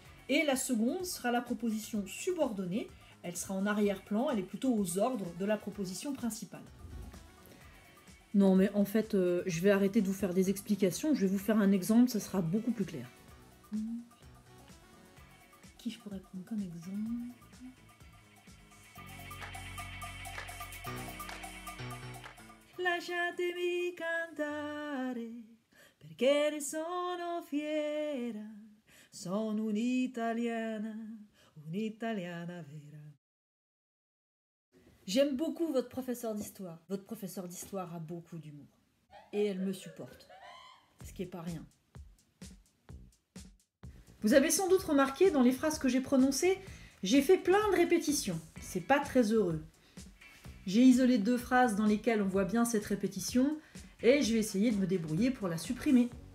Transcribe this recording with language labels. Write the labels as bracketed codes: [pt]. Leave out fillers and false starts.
[fr] Et la seconde sera la proposition subordonnée. Elle sera en arrière-plan, elle est plutôt aux ordres de la proposition principale. Non mais en fait, je vais arrêter de vous faire des explications, je vais vous faire un exemple, ça sera beaucoup plus clair. Qui je pourrais prendre comme exemple? [it] Lasciatemi cantare, perché ne sono fiera, sono un'italiana vera. [fr] J'aime beaucoup votre professeur d'histoire. Votre professeur d'histoire a beaucoup d'humour. Et elle me supporte, ce qui n'est pas rien. Vous avez sans doute remarqué dans les phrases que j'ai prononcées, j'ai fait plein de répétitions. C'est pas très heureux. J'ai isolé deux phrases dans lesquelles on voit bien cette répétition et je vais essayer de me débrouiller pour la supprimer.